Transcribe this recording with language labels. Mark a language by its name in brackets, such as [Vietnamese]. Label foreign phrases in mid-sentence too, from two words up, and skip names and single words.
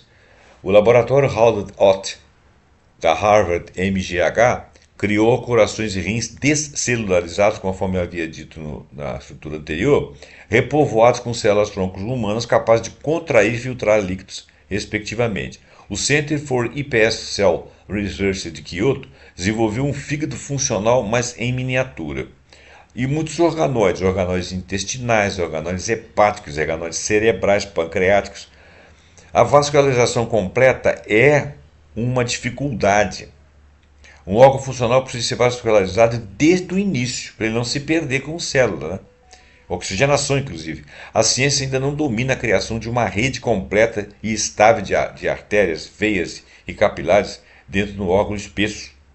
[Portuguese] O laboratório Howard Ott, da Harvard MGH, criou corações e rins descelularizados, conforme eu havia dito na estrutura anterior, repovoados com células-troncos humanas capazes de contrair e filtrar líquidos, respectivamente. O Center for iPS Cell Research de Kyoto desenvolveu um fígado funcional, mas em miniatura. E muitos organóides intestinais, organóides hepáticos, organóides cerebrais, pancreáticos. A vascularização completa é uma dificuldade. Um órgão funcional precisa ser vascularizado desde o início, para ele não se perder como célula, né? Oxigenação, inclusive. A ciência ainda não domina a criação de uma rede completa e estável de artérias, veias e capilares dentro do órgão espesso.